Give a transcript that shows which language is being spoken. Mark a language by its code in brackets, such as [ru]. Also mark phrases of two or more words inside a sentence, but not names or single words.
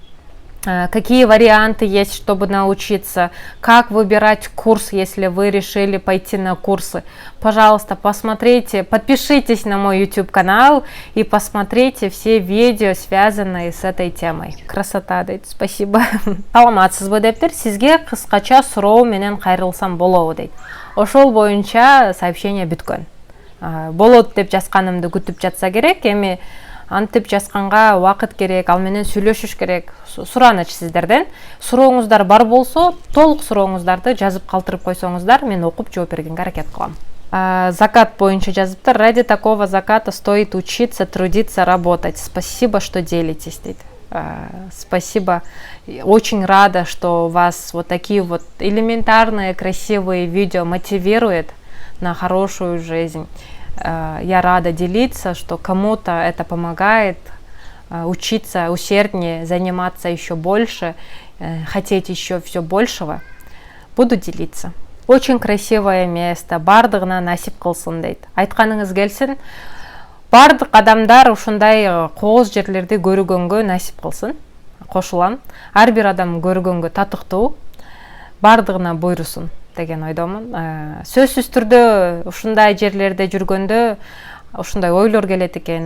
[ru] Какие варианты есть, чтобы научиться, как выбирать курс, если вы решили пойти на курсы. Пожалуйста, посмотрите, подпишитесь на мой YouTube канал и посмотрите все видео, связанные с этой темой. Красота, дейт. Спасибо. [ky] Саламатсызбы дептер, сизге кыскача суроо менен кайрылсам болобу дейт. Ошол боюнча сообщение бүткөн. Болот деп жазганымды күтүп жатса керек, эми антип жазганга убакыт керек, ал менен сүйлөшүш керек. Сураныч сиздерден. Сурооңуздар бар болсо, толук сурооңуздарды жазып калтырып койсоңуздар, мен окуп жооп бергенге аракет кылам. Закат боюнча жазыптыр. [ru] Ради такого заката стоит учиться, трудиться, работать. Спасибо, что делитесь, дейт. Спасибо. Очень рада, что вас вот такие вот элементарные, красивые видео мотивируют на хорошую жизнь. Я рада делиться, что кому-то это помогает учиться усерднее, заниматься еще больше, хотеть еще все большего. Буду делиться. Очень красивое место. [ky] Бардыгына насип кылсын дейт. Айтканыңыз келсин. Бардык адамдар ушундай кооз жерлерди көргөнгө насип кылсын. Кошулам. Ар бир адам көргөнгө татыктуу. Бардыгына буйрусун деген ойдомун. Сөзсүз түрдө ушундай жерлерде жүргөндө ушундай ойлор келет экен.